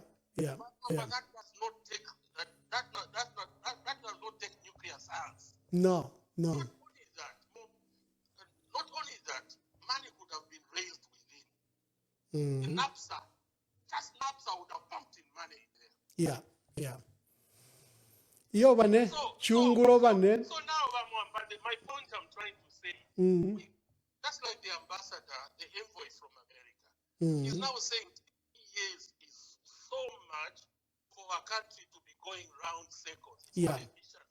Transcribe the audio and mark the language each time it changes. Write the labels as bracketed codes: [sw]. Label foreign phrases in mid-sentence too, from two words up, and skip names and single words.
[en] But that does not take that does not take nuclear science. No. Not only that, money could have been raised within. The NAPSA would have pumped in money there. Yeah. [bem] Yo, bane, chunguro bane. [en] So now, my point I'm trying to Just like the ambassador, the envoy from America, Mm-hmm. is now saying 3 years is so much for a country to be going round circles. It's Yeah. inefficient.